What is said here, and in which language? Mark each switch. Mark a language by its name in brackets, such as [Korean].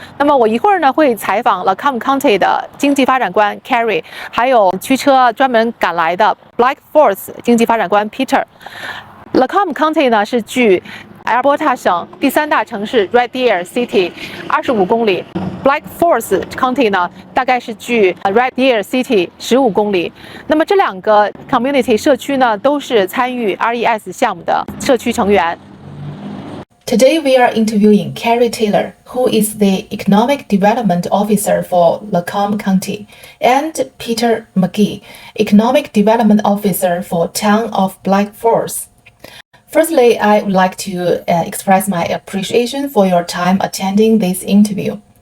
[Chinese] 那么我一会儿呢会采访 Lacombe County 的经济发展官 Carrie， 还有驱车专门赶来的 Blackfalds 经济发展官 Peter。Lacombe County 呢是距阿尔伯塔省第3大城市 Red Deer City 25公里。 Blackfalds County 呢大概是距Red Deer City 15公里。那么这2个 community 社区呢都是参与 RES 项目的社区成员。 [English] Today we are interviewing Carrie Taylor, who is the Economic Development Officer for Lacombe County, and Peter McGee, Economic Development Officer for Town of Blackfalds. Firstly, I would like to express my appreciation for your time attending this interview.